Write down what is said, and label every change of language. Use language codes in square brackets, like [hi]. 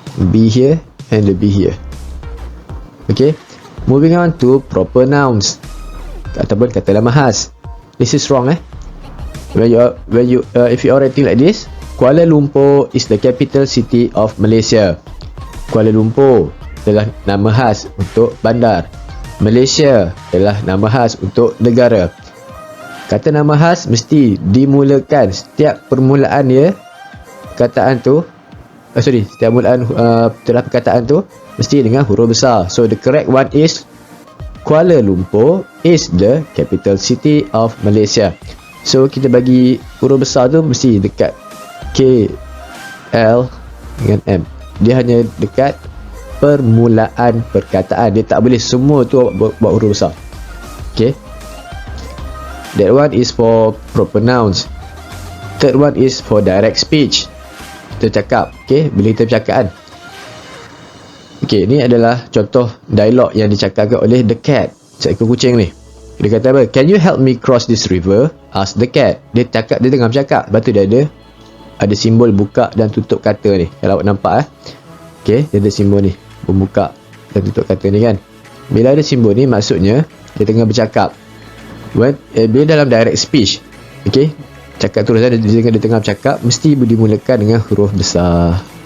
[en] B here and the B here. Okay, moving on to proper nouns [ms] ataupun kata lamahas. [en] This is wrong. If you are writing like this, Kuala Lumpur is the capital city of Malaysia. [ms] Kuala Lumpur adalah nama khas untuk bandar. Malaysia adalah nama khas untuk negara. Kata nama khas mesti dimulakan, setiap permulaan dia perkataan tu setiap permulaan telah perkataan tu mesti dengan huruf besar. [en] So the correct one is Kuala Lumpur is the capital city of Malaysia. [ms] So kita bagi huruf besar tu mesti dekat K, L dengan M. Dia hanya dekat permulaan perkataan. Dia tak boleh semua tu buat huruf besar. [en] Okay, that one is for proper nouns. Third one is for direct speech. [ms] Kita cakap, okay, bila kita bercakap kan. Okay, ni adalah contoh dialog yang dicakapkan oleh the cat, seekor kucing ni. Dia kata apa? [en] Can you help me cross this river? Ask the cat. [ms] Dia cakap, dia tengah bercakap. Lepas tu dia ada simbol buka dan tutup kata ni. Kalau awak nampak okay, dia ada simbol ni, pembuka dan tutup kata ni kan. Bila ada simbol ni maksudnya dia tengah bercakap. Bila dalam direct speech, okay, cakap terus dia tengah bercakap, mesti dimulakan dengan huruf besar.